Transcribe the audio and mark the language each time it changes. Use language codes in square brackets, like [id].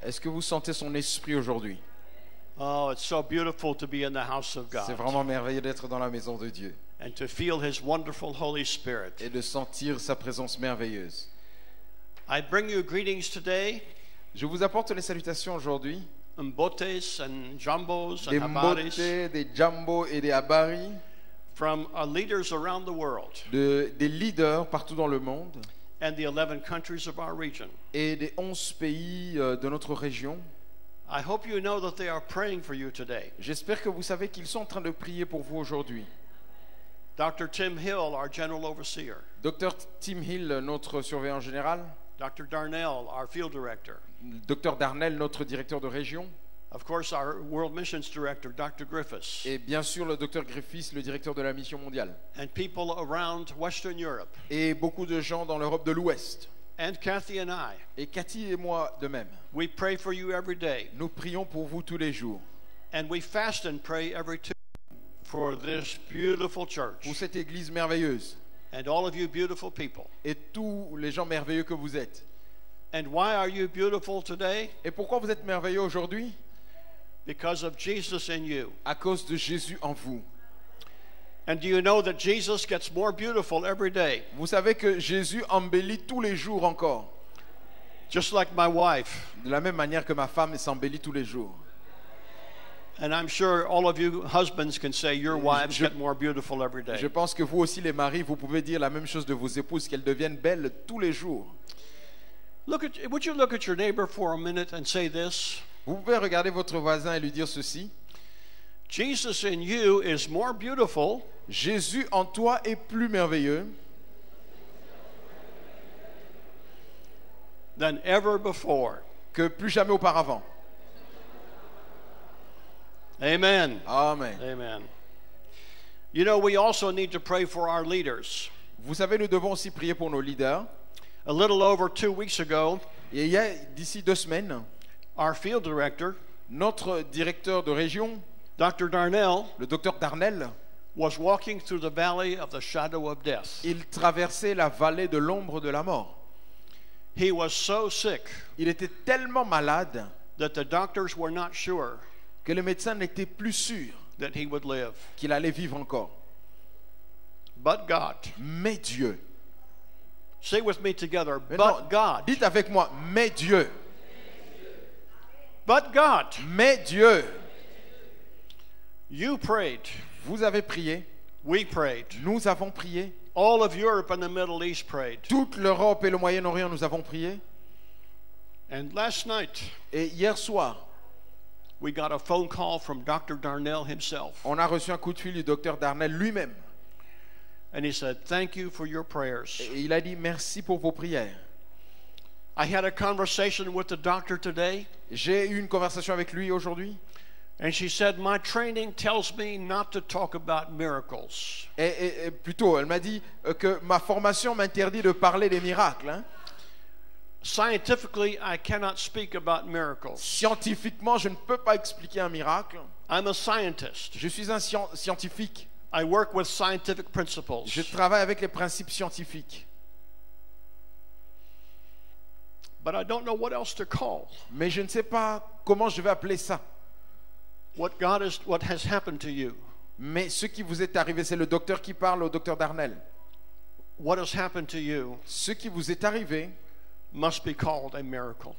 [fr] Est-ce que vous sentez son esprit aujourd'hui? [en] Oh, it's so beautiful to be in the house of [fr] C'est [en] God [fr] vraiment merveilleux d'être dans la maison de Dieu [en] and to feel His wonderful Holy Spirit. [fr] et de sentir sa présence merveilleuse. [en] I bring you greetings today, [fr] Je vous apporte les salutations aujourd'hui, [en] mbotes and jambos [fr] des [en] and habaris, [fr] mbote, des jambo et des habari, [en] from our leaders around the world [fr] des leaders partout dans le monde [en] and the 11 countries of our region. [fr] et des 11 pays de notre région. [en] I hope you know that they are praying for you today. [fr] J'espère que vous savez qu'ils sont en train de prier pour vous aujourd'hui. [en] Dr. Tim Hill, our general overseer. [fr] Dr Tim Hill, notre surveillant général. [en] Dr. Darnell, our field director. [fr] Dr Darnell, notre directeur de région. [en] Of course, our World Missions Director, Dr. Griffiths. [fr] Et bien sûr le Dr Griffiths, le directeur de la mission mondiale. [en] And people around Western Europe. [fr] Et beaucoup de gens dans l'Europe de l'Ouest. [en] And Kathy and I. [fr] Et Cathy et moi de même. [en] We pray for you every day. [fr] Nous prions pour vous tous les jours. [en] And we fast and pray every Tuesday for this beautiful church. [fr] Pour cette église merveilleuse. [en] And all of you beautiful people. [fr] Et tous les gens merveilleux que vous êtes. [en] And why are you beautiful today? [fr] Et pourquoi vous êtes merveilleux aujourd'hui? [en] Because of Jesus in you. [fr] À cause de Jésus en vous. [en] And do you know that Jesus gets more beautiful every day? [fr] Vous savez que Jésus embellit tous les jours encore. [en] Just like my wife. [fr] De la même manière que ma femme s'embellit tous les jours. [en] And I'm sure all of you husbands can say your wives get more beautiful every day. [fr] Je pense que vous aussi les maris, vous pouvez dire la même chose de vos épouses, qu'elles deviennent belles tous les jours. [en] Would you look at your neighbor for a minute and say this? [fr] Vous pouvez regarder votre voisin et lui dire ceci. [en] Jesus in you is more beautiful. [fr] Jésus en toi est plus merveilleux [en] than ever before. [fr] Que plus jamais auparavant. [en] Amen. [fr] Amen. [en] Amen. You know, we also need to pray for our leaders. [fr] Vous savez, nous devons aussi prier pour nos leaders. [en] A little over 2 weeks ago, [fr] Et il y a d'ici 2 semaines, [en] our field director, [fr] notre directeur de région, [en] Dr. Darnell, [fr] le docteur Darnell, [en] was walking through the valley of the shadow of death. [fr] il traversait la vallée de l'ombre de la mort. [en] He was so sick [fr] Il était tellement malade [en] that the doctors were not sure [fr] que les médecins n'étaient plus sûrs [en] that he would live. [fr] qu'il allait vivre encore. [en] But God. [fr] Mais Dieu. [en] Say with me together, [fr] Maintenant, [en] but God. [fr] dites avec moi, mais Dieu. [en] But God. [fr] Mais Dieu. [en] You prayed. [fr] Vous avez prié. [en] We prayed. [fr] Nous avons prié. [en] All of Europe and the Middle East prayed. [fr] Toute l'Europe et le Moyen-Orient, nous avons prié. [en] And last night, [fr] Et hier soir, [en] we got a phone call from Dr. Darnell himself. [fr] on a reçu un coup de fil du docteur Darnell lui-même. [en] And he said, thank you for your prayers. [fr] Et il a dit merci pour vos prières. [en] I had a conversation with the doctor today. [fr] J'ai eu une conversation avec lui aujourd'hui. [en] And she said, my training tells me not to talk about miracles. [fr] Et plutôt, elle m'a dit que ma formation m'interdit de parler des miracles. Hein. [en] Scientifically, I cannot speak about miracles. [fr] Scientifiquement, je ne peux pas expliquer un miracle. [en] I'm a scientist. [fr] Je suis un scientifique. [en] I work with scientific principles. [fr] Je travaille avec les principes scientifiques. [en] But I don't know what else to call. [fr] Mais je ne sais pas comment je vais appeler ça. [en] What has happened to you. [fr] Mais ce qui vous est arrivé, c'est le docteur qui parle au docteur Darnell. [en] What has happened to you [fr] Ce qui vous est arrivé, [en] must be called a miracle.